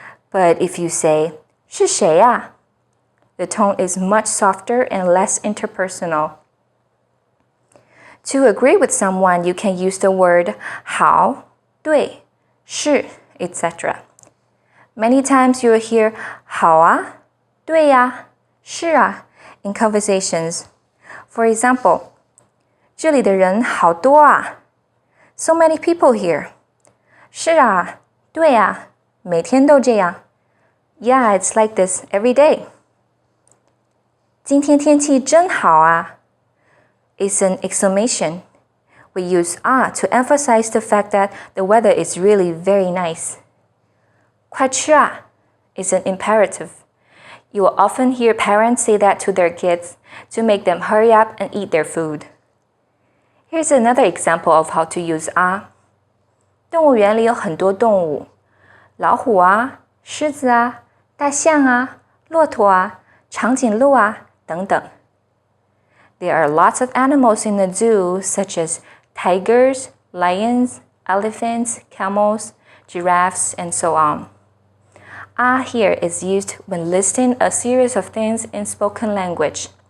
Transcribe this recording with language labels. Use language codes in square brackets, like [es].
[en] But if you say, [zh] 是谁啊? [en] The tone is much softer and less interpersonal. To agree with someone, you can use the word 好, 对, 是, etc. Many times you'll hear [zh] 好啊, 对呀, 是啊 [en] in conversations. For example, [zh] 这里的人好多啊. [en] So many people here. [zh] 是啊，对啊，每天都这样。 [en] Yeah, it's like this every day. [zh] 今天天气真好啊. [en] It's an exclamation. We use ah to emphasize the fact that the weather is really very nice. [zh] 快吃啊 [en] is an imperative. You will often hear parents say that to their kids to make them hurry up and eat their food. Here's another example of how to use ah. [zh] 动物园里有很多动物，老虎啊，狮子啊，大象啊，骆驼啊，长颈鹿啊，等等。 [en] There are lots of animals in the zoo, such as tigers, lions, elephants, camels, giraffes, and so on. Ah here is used when listing a series of things in spoken language.